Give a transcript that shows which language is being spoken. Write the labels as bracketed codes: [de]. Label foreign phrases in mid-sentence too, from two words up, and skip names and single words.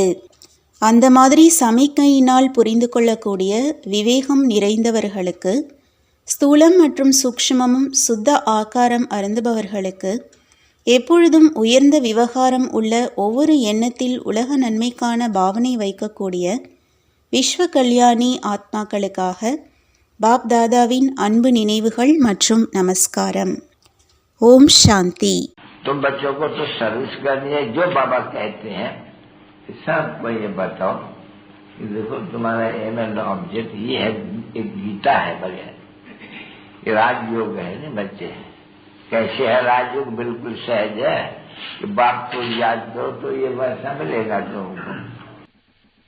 [ta] அந்த மாதிரி சமிக்ஞையினால் புரிந்து கொள்ளக்கூடிய விவேகம் நிறைந்தவர்களுக்கு, ஸ்தூலம் மற்றும் சூக்ஷ்மமும் சுத்த ஆகாரம் அருந்துபவர்களுக்கு, எப்பொழுதும் உயர்ந்த விவகாரம் உள்ள ஒவ்வொரு எண்ணத்தில் உலக நன்மைக்கான பாவனை வைக்கக்கூடிய விஸ்வ கல்யாணி ஆத்மாக்களுக்காக பாப் தாதாவின் அன்பு நினைவுகள் மற்றும் நமஸ்காரம். ஓம் சாந்தி. [hi] तुम बच्चों को तो सर्विस करनी है, जो बाबा कहते हैं सबको ये बताओ कि देखो तुम्हारा [en] aim and object [hi] ये है, एक गीता है बढ़िया, ये राजयोग है ना बच्चे। कैसे है राजयोग? बिल्कुल सहज है कि बाप को याद करो तो ये वैसा मिलेगा तुमको।